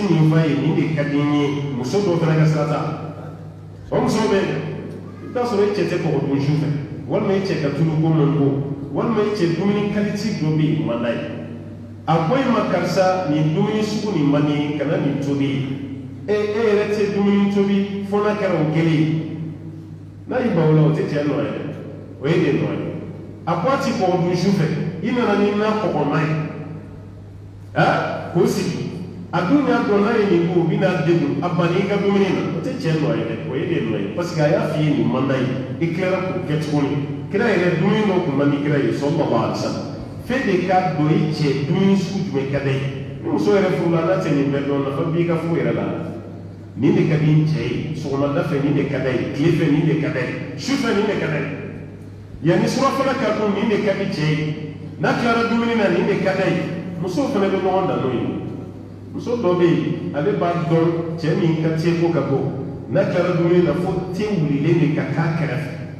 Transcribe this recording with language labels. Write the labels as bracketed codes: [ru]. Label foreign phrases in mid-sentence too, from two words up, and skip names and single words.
[bm] min f'a ye nin de ka di n ye muso dɔw fana ka sira t'a la o muso bɛ yen i bɛ t'a sɔrɔ e cɛ tɛ kɔgɔ dun su fɛ walima e cɛ ka tulu ko man go walima e cɛ dumuni kalite dɔ bɛ yen man d'a ye a ko e ma karisa nin dumuni sugu nin man di kana nin tobi e yɛrɛ tɛ dumuni tobi fo n'a kɛra o kelen ye n'a y'i ban o la o tɛ cɛ nɔ ye dɛ o ye de nɔ ye a ko a ti kɔgɔ dun su fɛ i nana ni na kɔgɔma ye k'o sigi a dun y'a dɔn n'a ye nin ko o bɛ n'a degun a ban i ka dumuni na o tɛ cɛ nɔ ye dɛ o ye de nɔ ye [fr] parce que [bm] a y'a f'i ye nin man d'a ye i tilara k'o kɛ tuguni kira yɛrɛ dumuni dɔ tun man di kira ye [ar] صلى الله عليه وسلم [bm] fɛn de ka don i cɛ dumuni sugu jumɛn ka d'a ye ni muso yɛrɛ furula n'a tɛ nin bɛɛ dɔn nafa b'i ka furu yɛrɛ la nin de ka di n cɛ ye sɔgɔmada fɛ nin de ka d'a ye tile fɛ nin de ka d'a ye su fɛ nin de ka d'a ye yanni surafana ka dun nin de ka di cɛ ye n'a tilara dumuni na nin de ka d'a ye musow fana bɛ ɲɔgɔn dan n'o ye muso dɔ bɛ yen ale b'a dɔn cɛ min ka te ko ka bɔ n'a tilara dumuni na fo te wulilen de ka k'a kɛrɛfɛ